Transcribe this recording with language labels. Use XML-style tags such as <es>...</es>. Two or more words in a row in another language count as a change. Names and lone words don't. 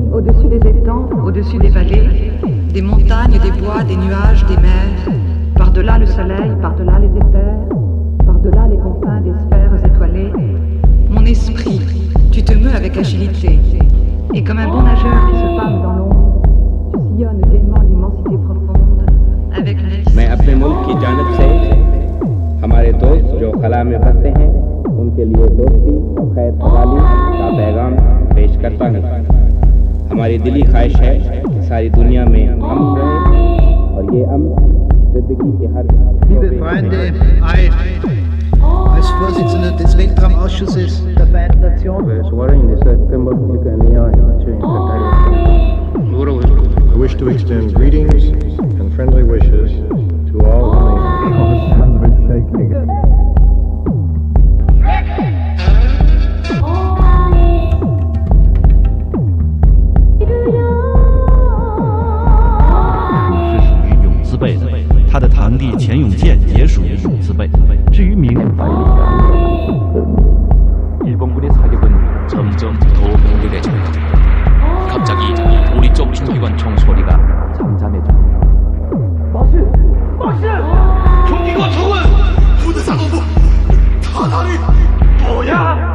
<fr>Au-dessus des étangs, au-dessus des vallées, des montagnes, des bois, des nuages, des mers, par-delà le soleil, par-delà les éthers, par-delà les confins des sphères étoilées, mon esprit, tu te meus avec agilité, et comme un bon nageur qui se pâme dans l'onde, tu sillonnes gaiement l'immensité profonde, avec une</fr> <ur>میں اپنے ملک کی جانب سے ہمارے دوست جو خلا میں بستے ہیں ان کے لیے دوستی اور خیر سگالی کا پیغام پیش کرتا ہوں. ہماری دلی خواہش ہے کہ ساری دنیا میں امن رہے اور یہ امن زندگی کے ہر</ur> <de>Liebe Freunde, als Vorsitzender des Weltraumausschusses der Vereinten Nationen,</de> <en>I wish to extend greetings and friendly wishes to all who may...</en> <zh>辈的，他的堂弟钱永健也属于永字辈。至于明</zh> <ko>일본군의 사격은 점점 더 맹렬해집니다. 갑자기 우리 쪽 중기관 총 소리가 잠잠해져. 마실! 중기관 총은 부대사관부 타날이 뭐야?</ko>